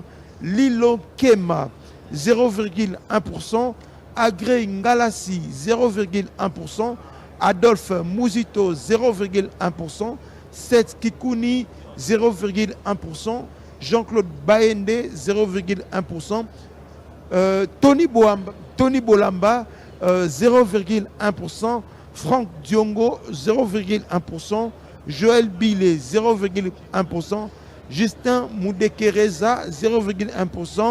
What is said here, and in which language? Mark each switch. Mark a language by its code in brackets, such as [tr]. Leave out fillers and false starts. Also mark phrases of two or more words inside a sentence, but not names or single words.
[fr] Lilo Kema, 0,1%. Agré Ngalassi, 0,1%. Adolphe Muzito, 0,1%. Seth Kikouni, 0,1%. Jean-Claude Baende, 0,1%. Tony Bolamba, 0,1%. Franck Diongo, 0,1%. Joël Billet, 0,1%. Justin Moudekereza, 0,1%.